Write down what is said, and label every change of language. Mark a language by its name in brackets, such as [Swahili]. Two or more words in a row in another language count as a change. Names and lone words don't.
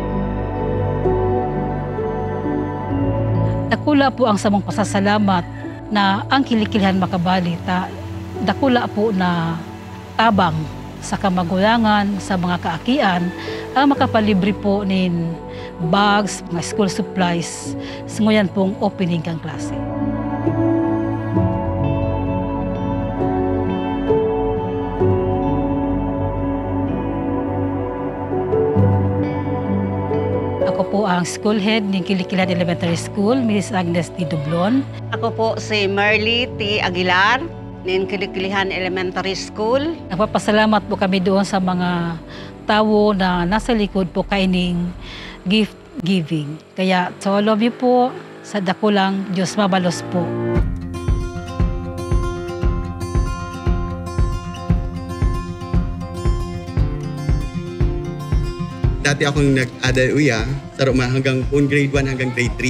[Bikol] Dakula po ang samong pasasalamat na ang Kilikilihan makabali. Dakula po na tabang sa kamagulangan, sa mga kaakian, ang makapalibre po nin bags, mga school supplies, ngayon pong opening kang klase. [Filipino] Ako po ang school head ng Kilikilihan Elementary School, Mrs. Agnes T. Dublon. Ako po si Merly T. Aguilar ng Kilikilihan Elementary School. Nagpapasalamat po kami doon sa mga tao na nasa likod po kaining [English] gift giving. [Bikol] Kaya [English] to all of you [Bikol] po, sa dakulang Diyos mabalos po. [Filipino] Dati akong nag-adauya sa Roma hanggang grade 1 hanggang grade 3.